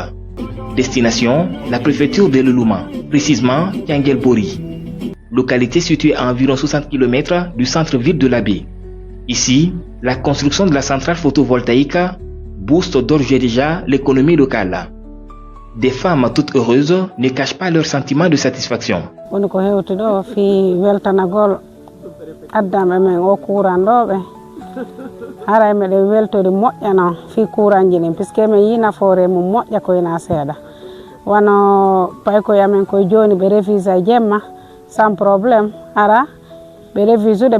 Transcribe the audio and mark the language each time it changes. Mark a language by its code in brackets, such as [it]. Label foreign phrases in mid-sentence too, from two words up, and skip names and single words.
[fr] Destination, la préfecture de Leluma, précisément Tianguelbori, localité située à environ 60 km du centre-ville de la baie. Ici, la construction de la centrale photovoltaïque booste d'ores et déjà l'économie locale. Des femmes toutes heureuses ne cachent pas leur sentiment de satisfaction. [ff] haray meɗen weltode moƴƴano fi kuranji ɗin puisque min yi nafoore mum moƴƴa koyna seeɗa wono pay ko yamen koye joni ɓe refisa jemma [fr] sans problème [ff] ara ɓe révisude